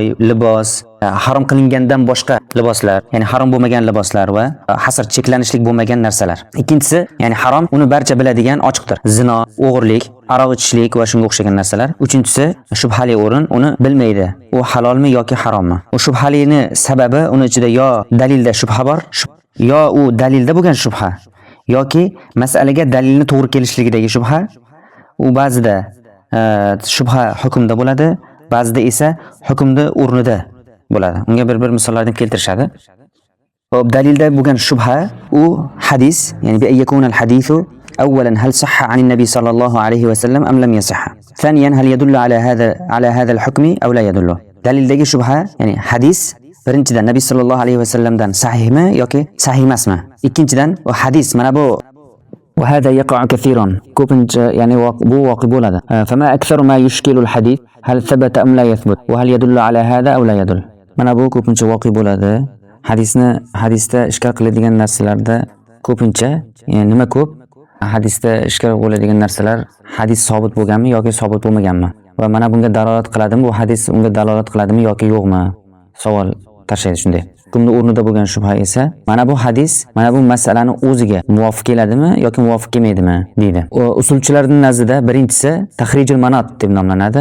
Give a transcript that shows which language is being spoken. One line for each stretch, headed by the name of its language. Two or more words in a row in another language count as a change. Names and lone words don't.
Uzbek: libos harom qilingandan boshqa liboslar ya'ni harom bo'lmagan liboslar va hasr cheklanishlik bo'lmagan narsalar ikkinchisi ya'ni harom uni barcha biladigan ochiqdir zino o'g'irlik aroq ichishlik va shunga o'xshagan narsalar uchinchisi shubhali o'rin uni bilmaydi u halolmi yoki harommi u shubhalini sababi uni ichida yo dalilda shubha bor yo u dalilda bo'lgan shubha yoki masalaga dalilni to'g'ri kelishligidagi shubha u ba'zida shubha hukmda bo'ladi ba'zida esa hukmda o'rnida bo'ladi unga bir misollarni keltirishadi hop dalilda bo'lgan shubha u hadis ya'ni
Arabic: بي يكون الحديث أولا هل صح عن النبي صلى الله عليه وسلم أم لم يصح ثانيا هل يدل على هذا الحكم أو لا يدل
Uzbek: dalildagi shubha ya'ni hadis birinchidan Nabiy sallallohu alayhi vasallamdan sahihmi yoki sahih emasmi ikkinchidan u hadis mana bu
Arabic: وهذا يقع كثيرا
Uzbek: ko'pincha ya'ni bu voqea bo'ladi
Arabic: فما أكثر ما يشكل الحديث هل ثبت أم لا يثبت وهل يدل على هذا أو لا يدل
Uzbek: mana bu ko'pincha voqea bo'ladi hadisda ishkal qiladigan narsalarda ko'pincha ya'ni nima ko'p hadisda ishkal bo'ladigan narsalar hadis sobit bo'lganmi yoki sobit bo'lmaganmi va mana bunga dalolat qiladimi bu hadis unga dalolat qiladimi yoki yo'qmi savol tashlaydi shunday hukmni o'rnida bo'lgan shubha esa mana bu hadis mana bu masalani o'ziga muvofiq keladimi yoki muvofiq kelmaydimi deydi usulchilarning nazdida birinchisi
Arabic: تخريج المناط
Uzbek: deb nomlanadi